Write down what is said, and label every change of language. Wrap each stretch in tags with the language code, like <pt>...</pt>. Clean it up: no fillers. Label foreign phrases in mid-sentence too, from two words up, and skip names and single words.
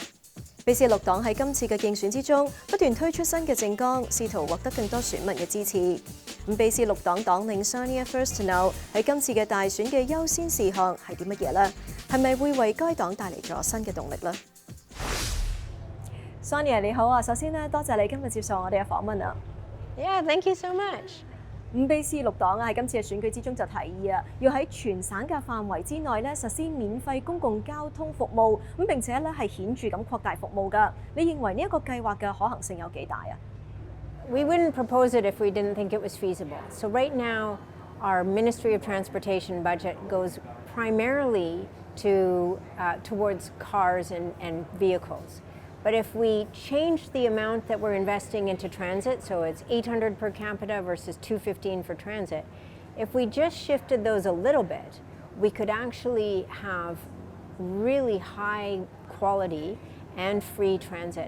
<yue>卑詩綠黨喺今次嘅競選之中，不斷推出新嘅政綱，試圖獲得更多選民嘅支持。咁卑詩綠黨黨領 Sonia Firstnell 喺今次嘅大選嘅優先事項係啲乜嘢呢？係咪會為該黨帶嚟咗新嘅動力呢？ Sonia 你好啊，首先咧多謝你今日接受我哋嘅訪問啊。</yue> <en>Yeah, thank you so much.</en> <yue>咁卑詩綠黨喺今次嘅選舉之中就提議啊，要喺全省嘅範圍之內咧實施免費公共交通服務，咁並且咧係顯著咁擴大服務㗎。你認為呢一個計劃嘅可行性有幾大啊？</yue> <en>We wouldn't propose it if we didn't think it was feasible. So right now, our Ministry of Transportation budget goes primarily towards cars and vehicles. But if we change the amount that we're investing into transit, so it's $800 per capita versus $215 for transit, if we just shifted those a little bit, we could actually have really high quality and free transit.</en>